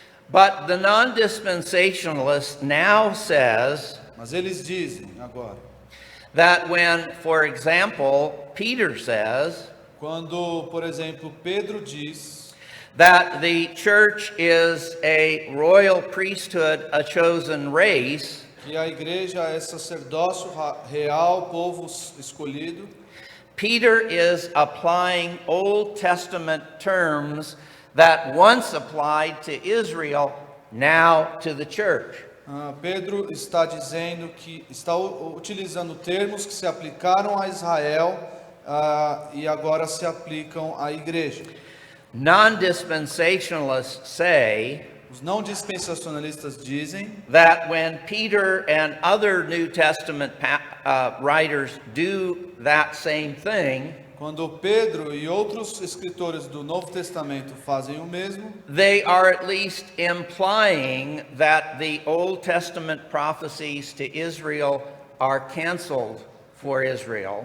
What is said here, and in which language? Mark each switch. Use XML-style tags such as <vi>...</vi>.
<en>But the non-dispensationalist now says</en> <pt>mas eles dizem agora,</pt> <en>that when, for example, Peter says</en> <pt>quando, por exemplo, Pedro diz</pt> <en>that the church is a royal priesthood, a chosen race,</en> <pt>que a igreja é sacerdócio real, povo escolhido,</pt> <en>Peter is applying Old Testament terms that once applied to Israel, now to the church.</en> <pt>Pedro está dizendo que está utilizando termos que se aplicaram a Israel e agora se aplicam à igreja.</pt> <en>Non-dispensationalists say</en> <pt>Os não dispensacionalistas dizem</pt> <en>that when Peter and other New Testament writers do that same thing,</en> <pt>quando Pedro e outros escritores do Novo Testamento fazem o mesmo,</pt> <en>they are at least implying that the Old Testament prophecies to Israel are canceled for Israel.</en>